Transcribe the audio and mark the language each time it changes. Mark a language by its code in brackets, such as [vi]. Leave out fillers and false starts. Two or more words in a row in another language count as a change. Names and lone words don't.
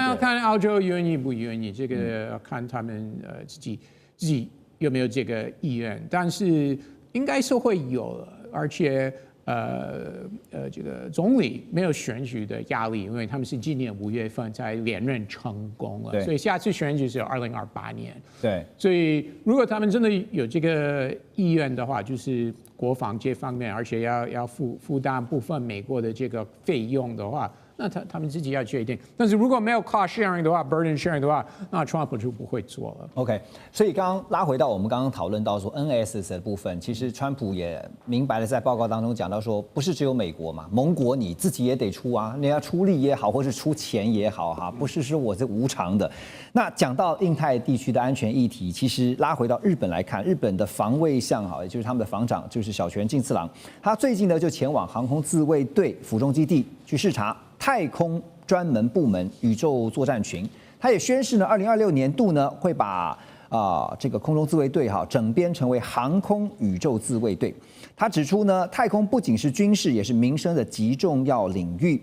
[zh] 那要看澳洲願意不願意，這個要看他們自己有沒有這個意願，但是應該是會有了，而且這個總理沒有選舉的壓力，因為他們是今年5月份才連任成功了，所以下次選舉是2028年。對，所以如果他們真的有這個意願的話，就是國防這方面，而且要負擔部分美國的這個費用的話，那他們自己要決定。但是如果沒有 [en] cost sharing [zh] 的話 ， [en] burden sharing [zh] 的話，那 Trump 就不會做了。 OK， 所以剛刚拉回到我們剛剛討論到說 NSS 的部分，其實川普也明白的在報告當中講到說，不是只有美國嘛，盟國你自己也得出啊，你要出力也好，或是出錢也好哈，不是說我是無償的。那講到印太地區的安全議題，其實拉回到日本來看，日本的防衛相哈，也就是他們的防長就是小泉進次郎，他最近呢就前往航空自衛隊府中基地去視察太空專門部門宇宙作戰群，他也宣示呢，2026年度呢會把這個空中自衛隊整編成為航空宇宙自衛隊。他指出呢，太空不僅是軍事，也是民生的極重要領域。